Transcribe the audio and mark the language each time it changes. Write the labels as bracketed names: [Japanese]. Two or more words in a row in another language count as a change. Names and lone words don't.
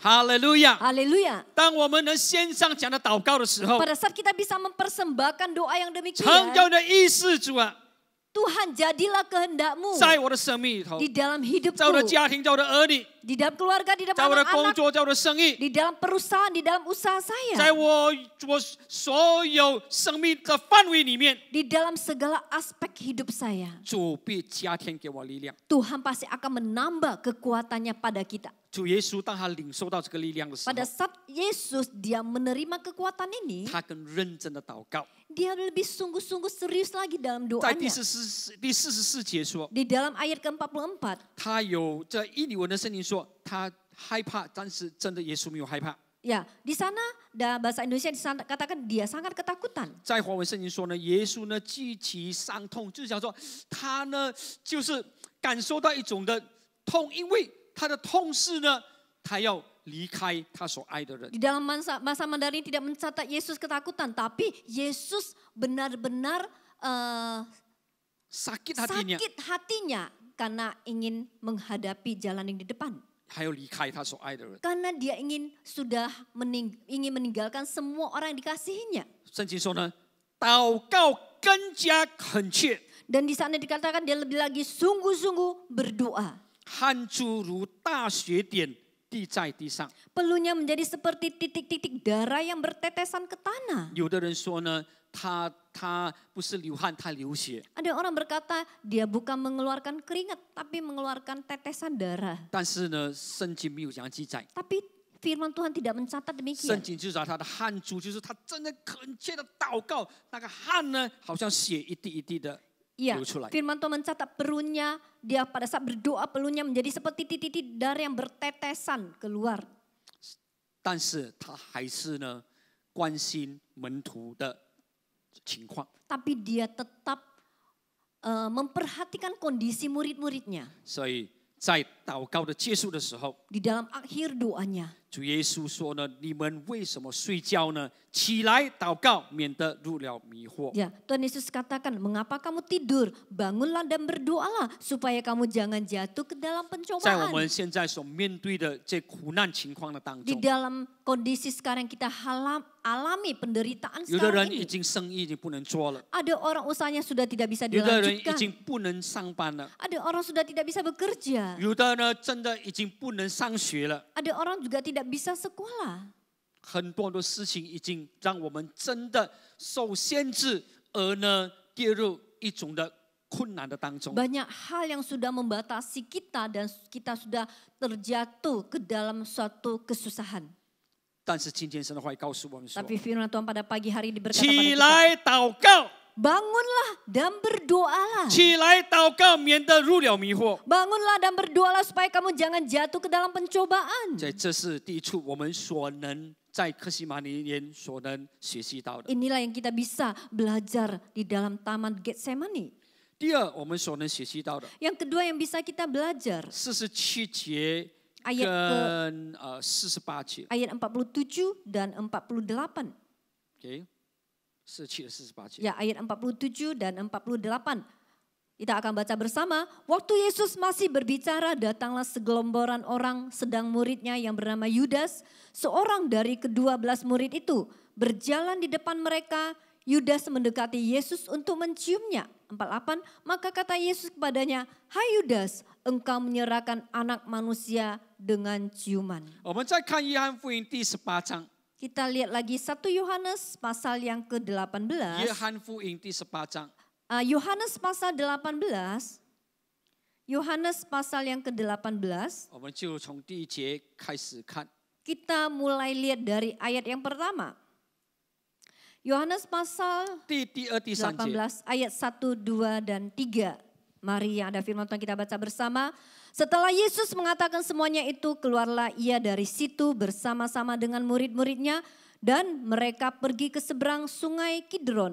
[Chinese] 哈利路亚！ [Indonesian] Haleluya. [Chinese] 当我们能献上这样的祷告的时候， [Indonesian] Pada saat kita bisa mempersembahkan doa yang [Chinese] 成 [Indonesian] demikian, [Chinese] 就的意思，主啊， [Indonesian] Tuhan jadilah kehendakmu [Chinese] 在我的生命里头， [Indonesian] di dalam [Chinese] 在我的 [Indonesian] hidupku, [Chinese] 家庭，在我的儿女， [Indonesian] di dalam keluarga, di [Chinese] 在 [Indonesian] dalam [Chinese] 我的工 [Indonesian] anak-anak, [Chinese] 作，在我的生意， [Indonesian] di dalam perusahaan, di dalam usaha [Chinese] 在 [Indonesian] saya, [Chinese] 我所有生命的范围里面， [Indonesian] di dalam segala aspek hidup saya. [Chinese] 主必加添给我力量。 [Indonesian] Tuhan pasti akan menambah kekuatannya pada kita. [Chinese] 主耶稣当他领受到这个力量的时候， [Indonesian] Pada saat Yesus dia menerima kekuatan ini, [Chinese] 他更认真的祷告。 [Indonesian] dia lebih sungguh-sungguh serius lagi dalam [Chinese] 在第 [Indonesian] doanya. [Chinese] 44节说， [Indonesian] Di dalam ayat ke-44, [Chinese] 他有这印尼文的圣经说，他害怕，但是真的耶稣没有害怕。 [Indonesian] ya di sana bahasa Indonesia di sana katakan dia sangat ketakutan. [Chinese] 在华文圣经说呢，耶稣呢极其伤痛，就是讲说他呢就是感受到一种的痛，因为他的痛是呢，他要离开他所爱的人。 [Indonesian] Di dalam masa Mandarin tidak mencatat Yesus ketakutan, tapi Yesus benar-benar sakit hatinya， sakit hatinya karena ingin menghadapi jalan yang di depan. [Chinese] 还要离开他所爱的人。 [Indonesian] Karena dia sudah ingin meninggalkan semua orang yang dikasihinya. [Chinese] 圣经说呢，祷告更加恳切， [Indonesian] Dan di sana dikatakan dia lebih lagi sungguh-sungguh berdoa. [Chinese] 汗珠如大血点滴在地上。 [Indonesian] Peluhnya menjadi seperti titik-titik darah yang bertetesan ke tanah. [Chinese] 有的人说呢，他不是流汗，他流血。 [Indonesian] Ada orang berkata dia bukan mengeluarkan keringat tapi mengeluarkan tetesan darah. [Chinese] 但是呢，圣经没有这样记载。 [Indonesian] Tapi firman Tuhan tidak mencatat [Chinese] 圣 [Indonesian] demikian. [Chinese] 经就找他的汗珠，就是他真的恳切的祷告，那个汗呢，好像血一滴一滴的 [Indonesian] Iya, [Chinese] 流出来。 [Indonesian] firman Tuhan mencatat peluhnya, dia pada saat berdoa peluhnya menjadi seperti titik-titik darah yang bertetesan keluar. [Chinese] 但是他还是呢， 关心门徒的情况。 [Indonesian] Tapi dia tetap memperhatikan kondisi murid-muridnya. [Chinese] 所以在祷告的结束的时候， [Indonesian] Di dalam akhir doanya, [Chinese] 主耶稣说呢：“你们为什么睡觉呢？起来祷告，免得入了迷惑。” [Indonesian] ya Tuhan Yesus katakan, mengapa kamu tidur? Bangunlah dan berdoalah supaya kamu jangan jatuh ke dalam [Chinese] 在我 [Indonesian] pencobaan. [Chinese] 们现在所面对的这苦难情况的当 [Indonesian] Di [Chinese] 中， [Indonesian] dalam kondisi sekarang kita alami penderitaan [Chinese] 有的 [Indonesian] sekarang [Chinese] 人已 [Indonesian] ini. [Chinese] 经生意已经不能做了， [Indonesian] Ada orang usahanya sudah tidak bisa [Chinese] 有的人已 [Indonesian] dilanjutkan. [Chinese] 经不能上班了， [Indonesian] Ada orang sudah tidak bisa bekerja. [Chinese] 有的呢真的已经不能上学了。 [Indonesian] Ada orang juga tidak bisa sekolah. [Chinese] 很多的事情已经让我们真的受限制，而呢跌入一种的困难的当中。 [Indonesian] Banyak hal yang sudah membatasi kita dan kita sudah terjatuh ke dalam suatu kesusahan. [Chinese] 但是今天神的话语告诉我们说： [Indonesian] Tapi firman Tuhan pada pagi hari ini berkata [Chinese] 起 [Indonesian] pada kita, [Chinese] 来祷告， [Indonesian] bangunlah dan berdoalah. [Chinese] 起来祷告，免得入了迷惑。 [Indonesian] Bangunlah dan berdoalah supaya kamu jangan jatuh ke dalam pencobaan. [Chinese] 这是第一处我们所能在客西马尼园所能学习到的。 [Indonesian] Inilah yang kita bisa belajar di dalam taman Getsemani. [Chinese] 第二，我们所能学习到的 [Indonesian] Yang kedua yang bisa kita belajar, [Chinese] 47 节 [Indonesian] ayat [Chinese] 跟48节 [Indonesian] ayat 47 dan 48. [Chinese] ，OK， 47和48节。 [Indonesian] Ya, ayat 47 dan 48. Kita akan baca bersama. Waktu Yesus masih berbicara, datanglah segelomboran orang sedang muridnya yang bernama Yudas, seorang dari ke-12 murid itu. Berjalan di depan mereka, Yudas mendekati Yesus untuk menciumnya. 48, maka kata Yesus kepadanya, "Hai Yudas, engkau menyerahkan anak manusia dengan ciuman." [Chinese] 我们再看约翰福音第18章， [Indonesian] Kita lihat lagi 1 Yohanes pasal yang [Chinese] 约 [Indonesian] ke-18. [Chinese] 翰福音第18章， [Indonesian] Yohanes pasal 18, Yohanes pasal yang ke-18, [Chinese] 我们就从第1节开始看。 [Indonesian] kita mulai lihat dari ayat yang pertama. Yohanes pasal [Chinese] 第2、第3节， [Indonesian] 18 ayat 1, 2, dan 3. Mari yang ada firman Tuhan kita baca bersama. Setelah Yesus mengatakan semuanya itu, keluarlah ia dari situ bersama-sama dengan murid-muridnya dan mereka pergi ke seberang sungai Kidron.